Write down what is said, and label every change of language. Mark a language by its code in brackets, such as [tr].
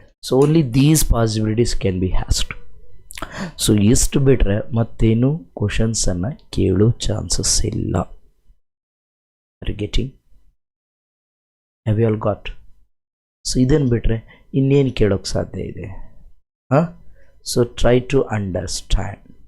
[en] So only these possibilities can be asked. [kn] So ಇಷ್ಟು ಬಿಟ್ಟರೆ ಮತ್ತೇನು ಕ್ವಶನ್ಸನ್ನು ಕೇಳೋ ಚಾನ್ಸಸ್ ಇಲ್ಲ. [en] getting, have you all got? [kn] So ಇದನ್ನು ಬಿಟ್ಟರೆ ಇನ್ನೇನು ಕೇಳೋಕ್ಕೆ ಸಾಧ್ಯ ಇದೆ? [en] So try to understand.